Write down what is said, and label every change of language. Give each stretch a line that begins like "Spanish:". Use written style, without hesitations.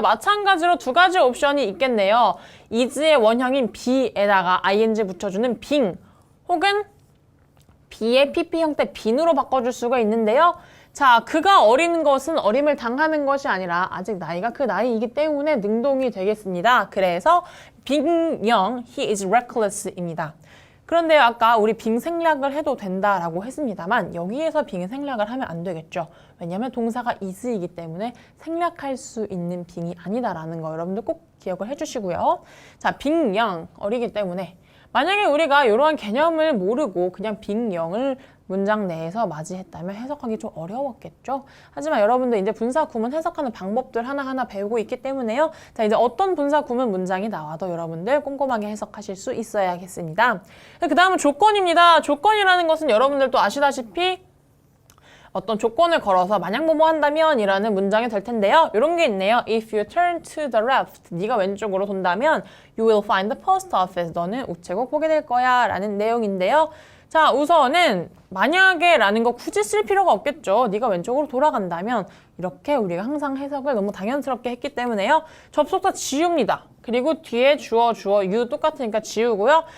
Korean: 마찬가지로 두 가지 옵션이 있겠네요. is의 원형인 be에다가 ing 붙여주는 being, 혹은 be의 pp 형태 being으로 바꿔줄 수가 있는데요. 자, 그가 어린 것은 어림을 당하는 것이 아니라 아직 나이가 그 나이이기 때문에 능동이 되겠습니다. 그래서
English: being young, he is reckless입니다.
Korean: 그런데 아까 우리 being 생략을 해도 된다라고 했습니다만 여기에서 being 생략을 하면 안 되겠죠. 왜냐하면 동사가 is이기 때문에 생략할 수 있는 being이 아니다라는 거 여러분들 꼭 기억을 해주시고요. 자, being young, 어리기 때문에 만약에 우리가 이러한 개념을 모르고 그냥 being young을 문장 내에서 맞이했다면 해석하기 좀 어려웠겠죠? 하지만 여러분들 이제 분사 구문 해석하는 방법들 하나하나 배우고 있기 때문에요. 자, 이제 어떤 분사 구문 문장이 나와도 여러분들 꼼꼼하게 해석하실 수 있어야겠습니다. 그 다음은 조건입니다. 조건이라는 것은 여러분들도 아시다시피 어떤 조건을 걸어서 만약 뭐뭐 한다면 이라는 문장이 될 텐데요. 이런 게 있네요.
English: If you turn to the left,
Korean: 네가 왼쪽으로 돈다면
English: you will find the post office.
Korean: 너는 우체국 보게 될 거야 라는 내용인데요. 자, 우선은 만약에 라는 거 굳이 쓸 필요가 없겠죠. 네가 왼쪽으로 돌아간다면 이렇게 우리가 항상 해석을 너무 당연스럽게 했기 때문에요. 접속사 지웁니다. 그리고 뒤에 주어, you 똑같으니까 지우고요.